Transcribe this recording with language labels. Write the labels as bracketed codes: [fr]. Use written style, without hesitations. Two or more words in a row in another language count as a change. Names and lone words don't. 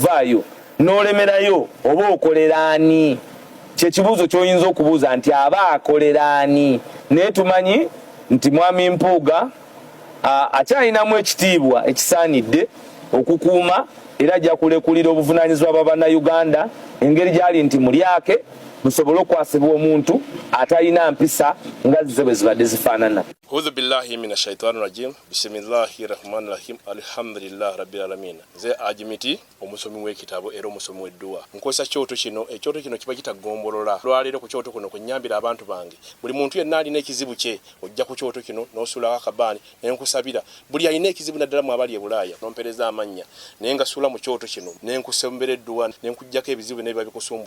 [lg] vaayo n'olemerayo oba okolerani kyekibuuzo ky'oyinza okubuuza nti aba akolerani naye tumanyi nti Mwami Mpuuga akyalinamu ekitiibwa ekisaanidde okukuuma era ajja kulekulira obuvunaanyizibwa bwa bannayuganda engeri gyali nti mulyake musobole okwasibwa omuntu atalina mpisa nga zize bwe zibadde zifaanana. [ar] أعوذ بالله من الشيطان الرجيم بسم الله الرحمن الرحيم. الحمد لله رب العالمين. [lg] Nze Haji Miti omusomi w'ekitabo era omusomi w'edduwa. Nkozesa kyoto kino ekyoto kino kiba kitagombolola. Lwaleero ku kyoto kuno kunnyambira abantu bange. Buli muntu yenna alina ekizibu kye ojja ku kyoto kino n'osula akabaani ne nkusabira. Buli alina ekizibu naddala mu abali e Bulaaya nompereza amannya. Naye nga sula mu kyoto kino ne nkusembera edduwa ne nkujjako ebizibu n'ebiba bikusumbuye.